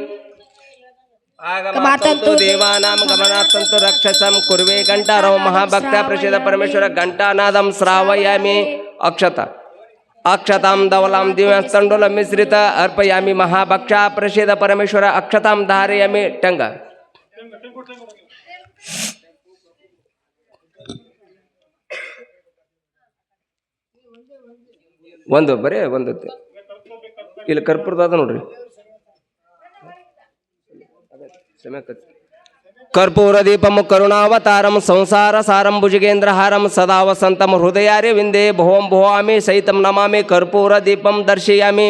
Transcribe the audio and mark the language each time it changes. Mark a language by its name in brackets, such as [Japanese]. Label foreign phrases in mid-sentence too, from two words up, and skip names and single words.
[Sanskrit] ಆಗಮಾತಂತು ದೇವಾನಾಂ ಗಮನಾರ್ಥಂತು ರಕ್ಷಸಂ ಕುರ್ವೆ ಘಂಟಾರವ ಮಹಾಭಕ್ತ ಪ್ರಸಿದ್ಧ ಪರಮೇಶ್ವರ ಘಂಟಾನಾದಂ ಶ್ರಾವಯಾಮಿ. ಅಕ್ಷತ ಅಕ್ಷತಾಂ ಧವಲಾಂ ದಿವ್ಯಸ್ತಂಡುಲ ಮಿಶ್ರಿತ ಅರ್ಪಯಾಮಿ. ಮಹಾಭಕ್ಷ ಪ್ರಸಿದ್ಧ ಪರಮೇಶ್ವರ ಅಕ್ಷತಾಂ ಧಾರಯಾಮಿ. [Kannada] ಟಂಗ ಒಂದು ಬರೇ ಒಂದು ಇಲ್ಲಿ ಕರ್ಪೂರದ ನೋಡ್ರಿ. [Sanskrit] ಕರ್ಪೂರ ದೀಪಂ ಕರುಣಾವತಾರಂ ಸಂಸಾರ ಸಾರಂ ಭುಜಗೇಂದ್ರಹಾರಂ ಸದಾ ವಸಂತಂ ಹೃದಯಾರಿ ವಿಂದೇ ಭುವಂ ಭುವಾಮಿ ಸಹಿತಂ ನಮಾಮಿ ಕರ್ಪೂರ ದೀಪಂ ದರ್ಶಯಾಮಿ.